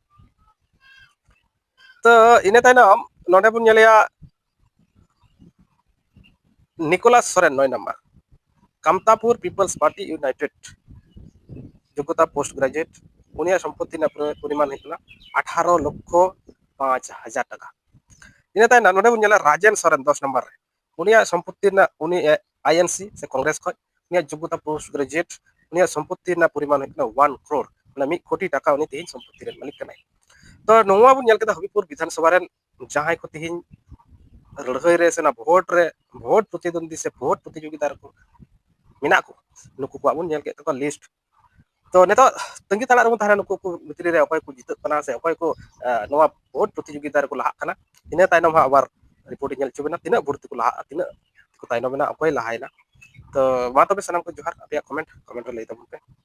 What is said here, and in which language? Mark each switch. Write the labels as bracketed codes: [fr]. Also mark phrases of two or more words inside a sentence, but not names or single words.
[sat] तो इन तायनम नोडे बुन नेलिया निकोलास सोरेन 9 नंबर कामतापुर पीपल्स पार्टी यूनाइटेड योग्यता पोस्ट ग्रेजुएट उनिया संपत्ति ना परिमाण है 18 लक्ष 5,000 टाका इन तायना नोडे बुन नेला राजेन सोरेन 10 नंबर रे उनिया संपत्ति ना उनी आईएनसी से कांग्रेस खज उनिया योग्यता पोस्ट ग्रेजुएट उनिया संपत्ति ना परिमाण है 1 करोड़ माने 1 कोटी टाका उनी तिहिन संपत्ति रे मालिक कनाय तो नोवा बुन नेल केदा हबीबपुर विधानसभा रे जहां को तिहिन लड़ाई रे से ना वोट प्रतिद्वंदी से वोट प्रतियोगिता को मिना को नुकु को बुन नेल के तो लिस्ट तो नेतो तंगी ताला रे थाना नुकु को मित्री रे अकय को जितत कना से अकय को नोवा वोट प्रतियोगिता को लाहा कना इन तायनम हा आबार रिपोर्ट नेल चुबेना तिना भर्ती को लाहा तिना को तायनम मेना अकय लाहायना तो मा तबे सनम को जोहार आपया कमेंट लay तबन पे।